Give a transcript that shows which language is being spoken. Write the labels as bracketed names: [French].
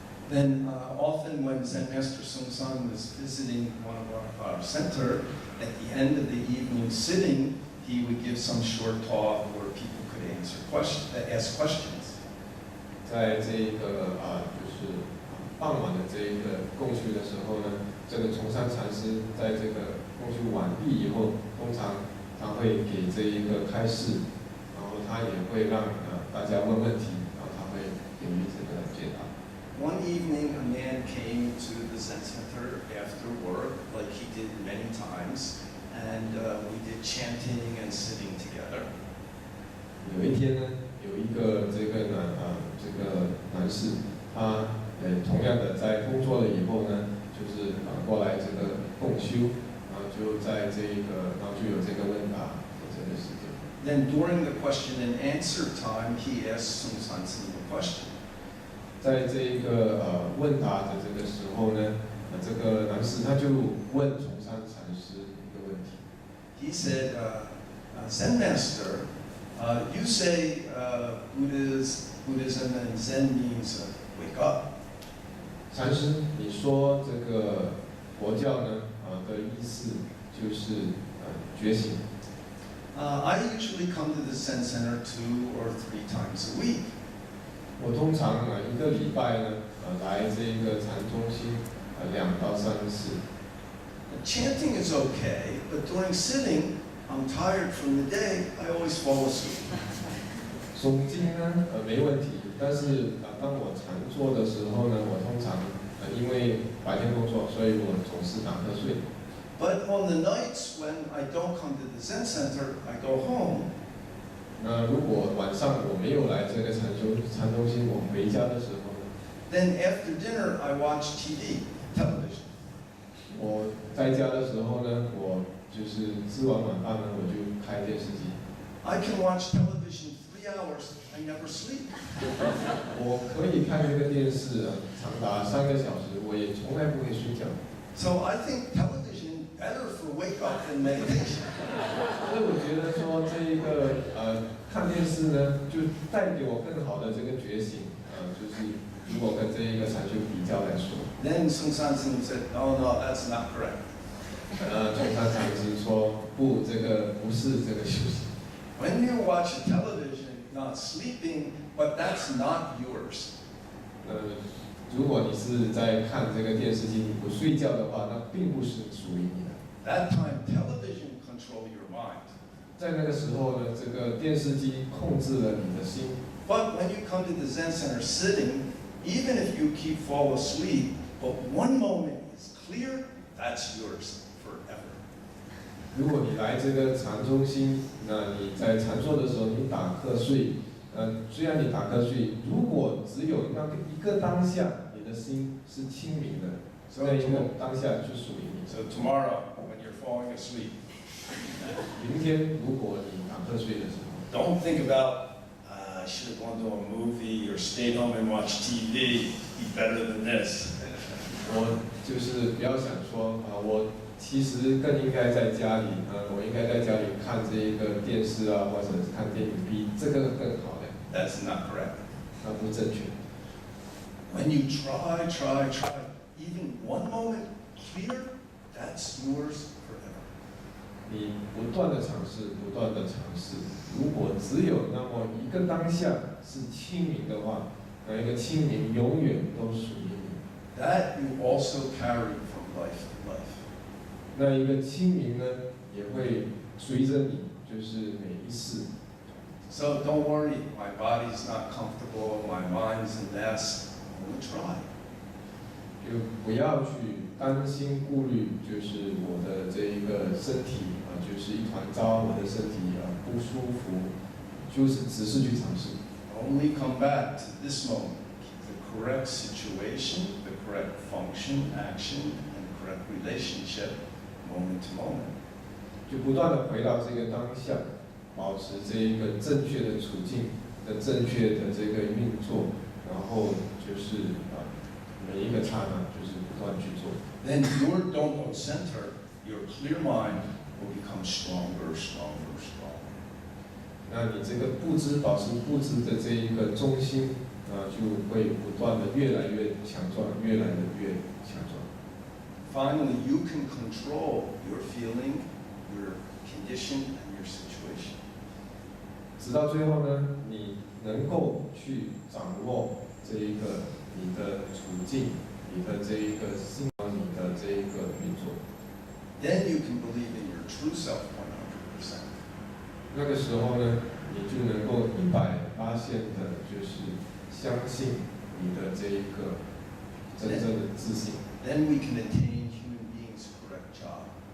[English] Then often when Zen Master Sung San was visiting one of our center, at the end of the evening sitting, he would give some short talk where people could ask questions. [Chinese] 在这个就是傍晚的这一个共修的时候呢，这个崇山禅师在这个共修完毕以后，通常他会给这一个开示，然后他也会让大家问问题，然后他会给予这个解答。 [English] One evening, a man came to the Zen Center after work, like he did many times, and we did chanting and sitting together. [Chinese] 有一天呢，有一个这个男士，他同样的在工作了以后呢，就是过来这个共修，然后就在这个，然后就有这个问答的这个时间。 [English] Then during the question and answer time, he asked Sung San a question. [Chinese] 在这一个问答的这个时候呢，这个男士他就问崇山禅师一个问题。 [English] He said, Zen Master, you say Buddhism and Zen means wake up. [Chinese] 禅师，你说这个佛教呢的意思就是觉醒。 [English] I usually come to the Zen Center 2 or 3 times a week. [Chinese] 我通常一个礼拜呢来这个禅中心2到3次。 [English] Chanting is okay, but during sitting, I'm tired from the day. I always fall asleep. [Chinese] 诵经呢没问题，但是当我禅坐的时候呢，我通常因为白天工作，所以我总是打瞌睡。 [English] But on the nights when I don't come to the Zen Center, I go home. [Chinese] 那如果晚上我没有来这个禅中心，我回家的时候呢， [English] Then after dinner, I watch TV, television. [Chinese] 我在家的时候呢，我就是吃完晚饭呢，我就开电视机。 [English] I can watch television 3 hours. I never sleep. [Chinese] 我可以看这个电视长达3个小时，我也从来不会睡觉。 [English] So I think television better for wake up than meditation. [Chinese] 所以我觉得说这一个看电视呢，就带给我更好的这个觉醒，就是如果跟这一个禅修比较来说。 [English] Then Sung San said, no, that's not correct. [Chinese] 崇山禅师说不，这个不是这个修行。 [English] When you watch television, not sleeping, but that's not yours. [Chinese] 就如果你是在看这个电视机，你不睡觉的话，那并不是属于你的。 [English] That time, television control your mind. [Chinese] 在那个时候呢，这个电视机控制了你的心。 [English] But when you come to the Zen Center sitting, even if you keep fall asleep, but one moment is clear, that's yours forever. [Chinese] 如果你来这个禅中心，那你在禅坐的时候，你打瞌睡，虽然你打瞌睡，如果只有那个一个当下，你的心是清明的，那一个当下就属于你。 [English] So tomorrow, when you're falling asleep, [Chinese] 明天如果你打瞌睡的时候， [English] don't think about, I should have gone to a movie or stayed home and watched TV, be better than this. [Chinese] 我就是不要想说我其实更应该在家里我应该在家里看这一个电视啊，或者是看电影，比这个更好的。 [English] That's not correct. [Chinese] 那不正确。 [English] When you try, even one moment clear, that's yours forever. [Chinese] 你不断的尝试，不断的尝试。如果只有那么一个当下是清明的话，那一个清明永远都属于你。 [English] That you also carry from life to life. [Chinese] 那一个清明呢，也会随着你，就是每一世。 [English] So don't worry, my body's not comfortable, my mind's a mess. I'm gonna try. [Chinese] 就不要去担心顾虑，就是我的这一个身体就是一团糟，我的身体不舒服，就是只是去尝试。 [English] Only come back to this moment, the correct situation, the correct function, action, and correct relationship, moment to moment. [Chinese] 就不断的回到这个当下，保持这一个正确的处境的正确的这个运作，然后就是每一个刹那就是不断去做。 [English] Then your Dae center, your clear mind, will become stronger, stronger, stronger. [Chinese] 那你这个不知保持不知的这一个中心就会不断的越来越强壮，越来的越强壮。 [English] Finally, you can control your feeling, your condition, and your situation. [Chinese] 直到最后呢，你能够去掌握这一个你的处境，你的这一个心，你的这一个运作。 [English] Then you can believe in your true self 100%. [Chinese] 那个时候呢，你就能够100%的，就是相信你的这一个真正的自信。 [English] Then we can attain human beings' correct job.